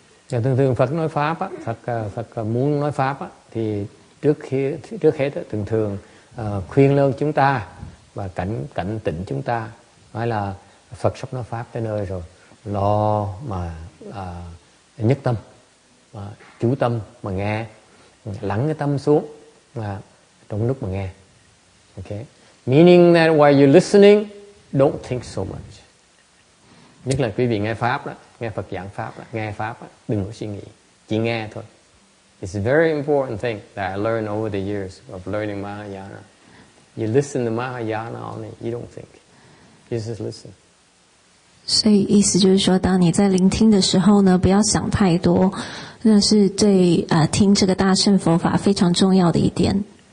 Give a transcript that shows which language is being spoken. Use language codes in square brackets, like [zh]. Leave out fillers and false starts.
[vi] Thường Phật nói pháp á, Phật muốn nói pháp á, thì trước hết thường khuyên lơn chúng ta và cảnh tỉnh chúng ta, nói là Phật sắp nói pháp tới nơi rồi, lo mà nhất tâm, chú tâm mà nghe, lắng cái tâm xuống trong lúc mà nghe. [en] Okay, meaning that while you're listening, don't think so much. [vi] Nhất là quý vị nghe pháp đó, nghe Phật giảng pháp đó, nghe pháp đó, đừng có suy nghĩ, chỉ nghe thôi. [en] It's a very important thing that I learned over the years of learning Mahayana. You listen to Mahayana only, you don't think. You just listen. [zh] 所以意思就是说，当你在聆聽的時候呢，不要想太多，那是對聽這個大乘佛法非常重要的一點。